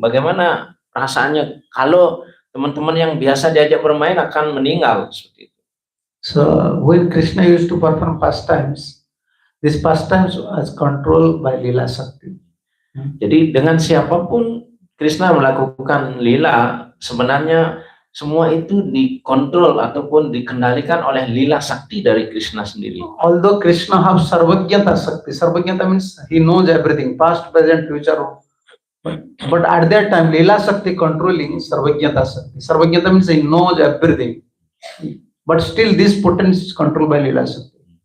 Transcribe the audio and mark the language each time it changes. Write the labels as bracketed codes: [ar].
[id] Bagaimana perasaannya kalau teman-teman yang biasa diajak bermain akan meninggal seperti itu. [en] So when Krishna used to perform pastimes, these pastimes was controlled by Lila Sakti. [id] Jadi dengan siapapun Krishna melakukan lila, sebenarnya semua itu dikontrol ataupun dikendalikan oleh lila sakti dari Krishna sendiri. [en] Although Krishna has Sarvajnata Sakti, Sarvajnata means he knows everything, past, present, future. But at that time, Lila Sakti controlling Sarvajnata Sakti. Sarvajnata means he knows everything. But still this potential is controlled by Lila Sakti.